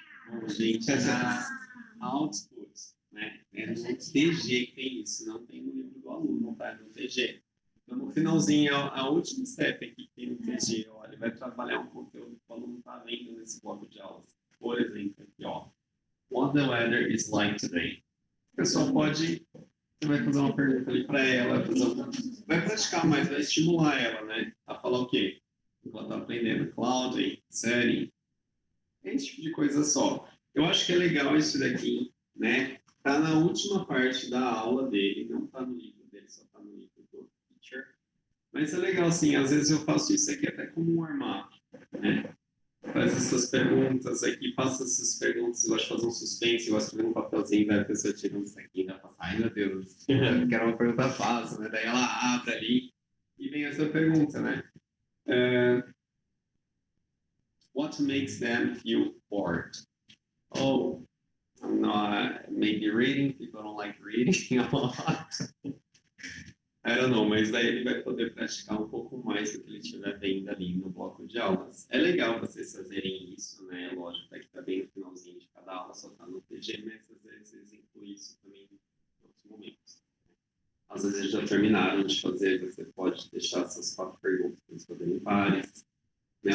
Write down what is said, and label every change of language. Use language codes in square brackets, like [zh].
[pt] Bom, gente, na output, né? É no TG que tem isso, não tem no livro do aluno, tá? No TG. Então, no finalzinho, a última step aqui que tem no TG, ó, ele vai trabalhar um conteúdo que o aluno está vendo nesse bloco de aulas. Por exemplo, aqui, ó. [en] What the weather is like today. [pt] O pessoal pode... Você vai fazer uma pergunta ali para ela, vai praticar mais, vai estimular ela, né? A falar o quê? Ela está aprendendo cloud, setting, esse tipo de coisa só. Eu acho que é legal isso daqui, né? Tá na última parte da aula dele, não tá no livro dele, só tá no livro do teacher. Mas é legal, assim, às vezes eu faço isso aqui até como um warm-up, né? Faz essas perguntas aqui, passa essas perguntas, eu gosto de fazer um suspense, eu gosto de fazer um papelzinho, daí a pessoa tira isso aqui, dá pra ai meu Deus, quero uma pergunta fácil, né? Daí ela abre ali e vem essa pergunta, né? [en] What makes them feel bored? Oh, I'm not maybe reading, people don't like reading a lot. I don't know, [pt] mas daí ele vai poder praticar um pouco mais do que ele estiver vendo ali no bloco de aulas. É legal vocês fazerem isso, né? Lógico, que tá bem no finalzinho de cada aula, só tá no TG, mas às vezes inclui isso também em outros momentos. Às vezes eles já terminaram de fazer, você pode deixar essas 4 perguntas para eles fazerem várias, né?